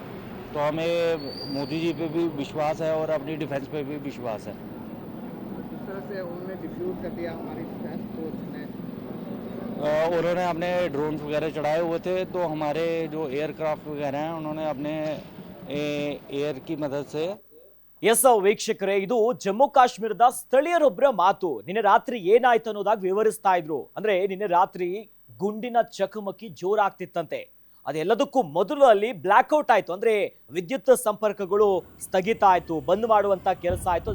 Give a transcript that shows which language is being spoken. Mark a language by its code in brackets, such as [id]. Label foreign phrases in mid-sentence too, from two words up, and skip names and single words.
[hi] तो हमें मोदी जी पे भी विश्वास है और अपनी डिफेंस पे भी विश्वास है। इस तरह से उन्होंने डिफ्यूज कर दिया हमारी [en] defence force [hi] ने। उन्होंने अपने ड्रोन्स वगैरह चढ़ाए हुए थे, तो हमारे जो एयरक्राफ्ट वगैरह हैं उन्होंने अपने एयर की मदद से। [kn] ವೀಕ್ಷಕರೇ, ಇದು ಜಮ್ಮು ಕಾಶ್ಮೀರದ ಸ್ಥಳೀಯರೊಬ್ಬರ ಮಾತು. ನಿನ್ನೆ ರಾತ್ರಿ ಏನಾಯ್ತು ಅನ್ನೋದಾಗಿ ವಿವರಿಸ್ತಾ ಇದ್ರು. ಅಂದ್ರೆ ನಿನ್ನೆ ರಾತ್ರಿ ಗುಂಡಿನ ಚಕಮಕಿ ಜೋರಾಗ್ತಿತ್ತಂತೆ. ಅದೆಲ್ಲದಕ್ಕೂ ಮೊದಲು ಅಲ್ಲಿ ಬ್ಲಾಕ್ಔಟ್ ಆಯ್ತು, ಅಂದ್ರೆ ವಿದ್ಯುತ್ ಸಂಪರ್ಕಗಳು ಸ್ಥಗಿತ ಆಯ್ತು, ಬಂದ್ ಮಾಡುವಂತ ಕೆಲಸ ಆಯ್ತು.